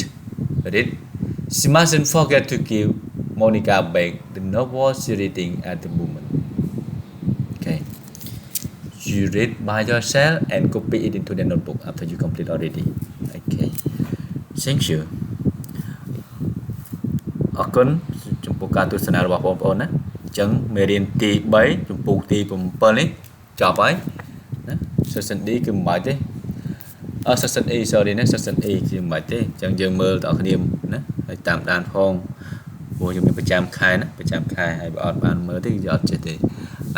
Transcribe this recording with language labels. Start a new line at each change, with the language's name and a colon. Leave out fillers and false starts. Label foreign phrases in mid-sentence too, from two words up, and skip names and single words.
English: She mustn't forget to give Monica back the novel she's reading at the moment. Okay. You read by yourself and copy it into the notebook after you complete already. Okay. Thank you.
Khmer: អរគុណចំពោះការទស្សនារបស់បងប្អូនណាអញ្ចឹងមេរៀនទី3ចំពោះទី7នេះចប់ហើយណា Section D គឺមិនបាច់ទេSection E sorry ណា Section E គឺ មិនបាច់ទេអញ្ចឹងយើងមើលតើគ្នាណាហើយតាមដានផងព្រោះយើងមានប្រចាំខែណាប្រចាំខែហើយបើអត់បានមើលទេយើងអត់ចេះទេហើ